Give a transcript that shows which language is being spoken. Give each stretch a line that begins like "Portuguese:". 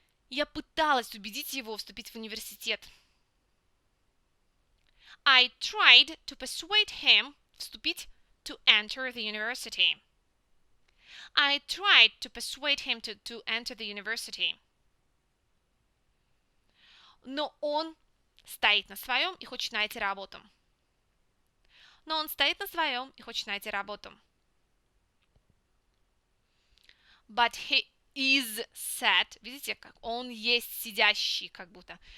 Russian: Я пыталась убедить его вступить в университет.
English: I tried to persuade him
Russian: вступить
English: to enter the university. I tried to persuade him to enter the university.
Russian: Но он стоит на своем и хочет найти работу. Но он стоит на своем и хочет найти работу.
English: But he is set.
Russian: Видите, как он есть сидящий, как будто.